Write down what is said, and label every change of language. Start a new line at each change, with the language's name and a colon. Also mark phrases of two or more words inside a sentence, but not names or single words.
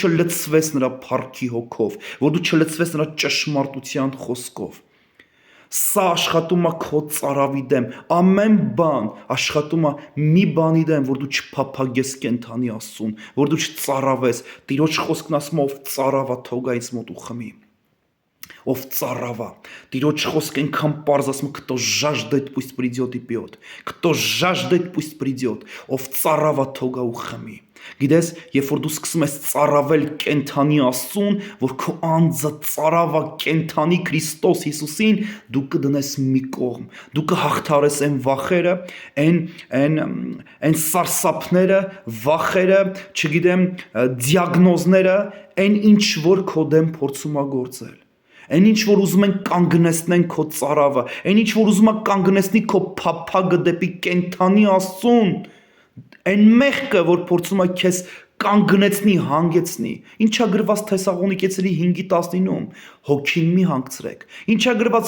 Armenian: չլցվես նրա փառքի հոգով, որ դու չլցվես նրա ճշմարտության խոսքով։ Սա աշխատում է քո ծարավի դեմ, ամեն բան աշխատում է մի բանի դեմ, որ դու չփափագես կենթանի Աստծուն, որ дու չծարավես, Տիրոջ խոսքն ասում է, ով ծարավա թող գա ինձ մոտ ու խմի, ով ծարավա, Տիրոջ խոսք այնքան պարզ ասում,
Russian: кто жаждет, пусть придет и пьет, кто жаждет, пусть придет,
Armenian: ով ծարավա թող գա ու խմի։ Գիտես, երբ որ դու սկսում ես ծարավել կենթանի Աստծուն, որ քո անձը ծարավա կենթանի Քրիստոս Հիսուսին, դու կդնես մի կողմ, դու կհաղթարես այն վախերը, այն սարսափները, վախերը, չգիտեմ, դիագնոզները, այն ինչ որ քո դեմ փորձում է գործել, Այն ինչ որ ուզում են կանգնեցնեն քո ծարավը, այն ինչ որ ուզում է կանգնեցնի քո փափագը դեպի կենթանի Աստծուն, այն մեղքը, որ փորձում է քեզ կանգնեցնի, հանգեցնի։ Ինչա գրված Թեսաղոնիկեցիների 5:19-ում, հոգին մի հանգցրեք։ Ինչա գրված